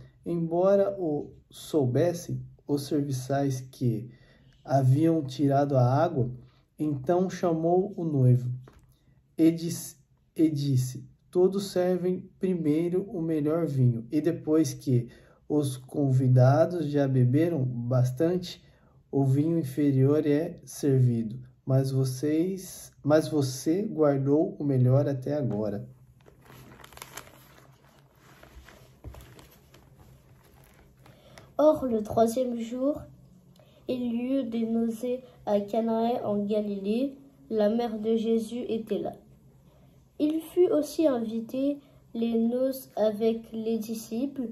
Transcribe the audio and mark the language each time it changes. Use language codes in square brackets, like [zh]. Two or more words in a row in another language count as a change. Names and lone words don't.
[pt] Embora o soubessem os serviçais que haviam tirado a água, então chamou o noivo e disse: todos servem primeiro o melhor vinho, e depois que os convidados já beberam bastante, o vinho inferior é servido. Mas você guardou o melhor até agora. [fr] Or, le 3e jour, il y eut des nausées à Canaã en Galilée. La mère de Jésus était là. Il fut aussi invité les noces avec les disciples.